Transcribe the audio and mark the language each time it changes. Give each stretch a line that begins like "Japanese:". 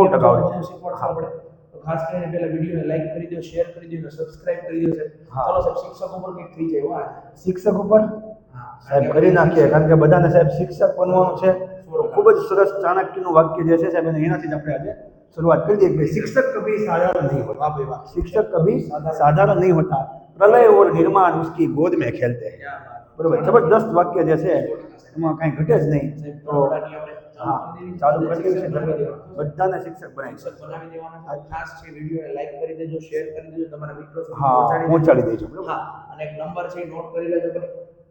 Gujarati: બધું શીખવાડશું આપણે. તો ખાસ કરીને પહેલા વિડિયોને લાઈક કરી દો, શેર કરી દો અને સબસ્ક્રાઇબ કરી દો સાહેબ. ચલો સાહેબ શિક્ષક ઉપર કંઈક થઈ જાય વાહ શિક્ષક ઉપર સાહેબ કરી નાખીએ કારણ કે બધાને સાહેબ શિક્ષક બનવાનું છે. ખૂબ જ સરસ ચાણક્યનું વાક્ય જે છે સાહેબ એનાથી જ આપણે આજે
Hindi: शुरुआत कर दी. शिक्षक कभी साधारण नहीं होता, शिक्षक कभी साधारण नहीं होता, प्रलय और निर्माण उसकी गोद में खेलते हैं. बराबर जबरदस्त वाक्य जैसे
Gujarati: એમાં કાંઈ ઘટે જ નહીં. તો હા ચાલુ કરી દેવું છે બધાને શિક્ષક બનાવી દેવાના. ખાસ છે વિડિયોને લાઈક કરી દેજો, શેર કરી દેજો, તમારા મિત્રો સુધી હા પહોંચાડી દેજો. હા અને એક નંબર છે નોટ કરી લેજો ભાઈ.